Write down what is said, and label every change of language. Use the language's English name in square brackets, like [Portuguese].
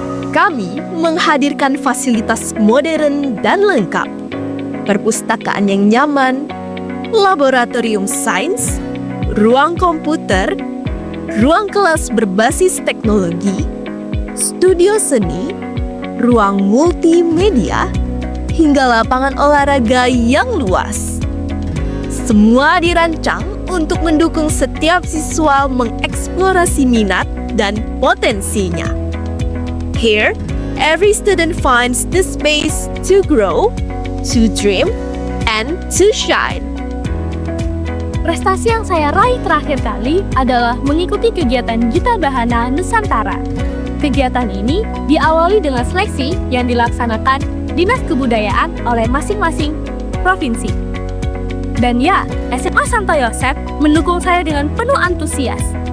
[Indonesian] Kami menghadirkan fasilitas modern dan lengkap, perpustakaan yang nyaman, laboratorium sains, ruang komputer, ruang kelas berbasis teknologi, studio seni, ruang multimedia, hingga lapangan olahraga yang luas. Semua dirancang untuk mendukung setiap siswa mengeksplorasi minat dan potensinya. [English] Here, every student finds the space to grow, to dream, and to shine. [Indonesian] Prestasi yang saya raih terakhir kali adalah mengikuti kegiatan Gita Bahana Nusantara. Kegiatan ini diawali dengan seleksi yang dilaksanakan Dinas Kebudayaan oleh masing-masing provinsi. Dan ya, SMA Santo Yosef mendukung saya dengan penuh antusias.